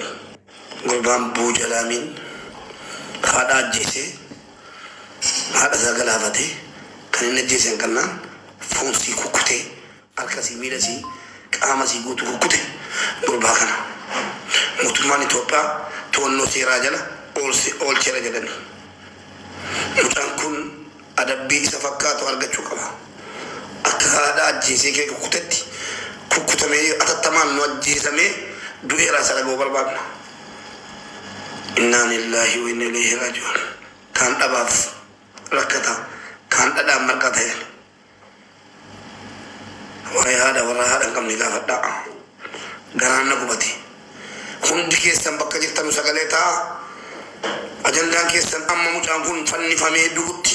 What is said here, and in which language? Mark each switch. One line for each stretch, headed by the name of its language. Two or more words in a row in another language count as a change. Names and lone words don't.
Oromo: Gurbaan Buujalaamiin haadha ajjeesee haadha isaa galaafatee kan inni ajjeesan kannaan foonsii kukkutee halkasii miidhasii qaamasii guutuu kukkute gurbaa kana mootummaan Itoophiyaa to'annoo seeraa jala oolcheera jedhan. adabbii isa fakkaatu argachuu qaba. Akka haadha ajjeesee kee kukkutetti kukkutamee atattamaan nu ajjeesamee du'eeraa isa dhaga'uu barbaadna.
Arabic: إنا لله وإنا إليه راجعون.
Oromo: Kaan dhabaaf rakkata, kaan dhadhaan marqa ta'een. Waa'ee haadha warra haadha hin qabne gaafadhaa. Garaan na gubate. Hundi keessan bakka jirtanu sagalee ta'a. Ajandaan keessan amma mucaan kun fannifamee du'utti.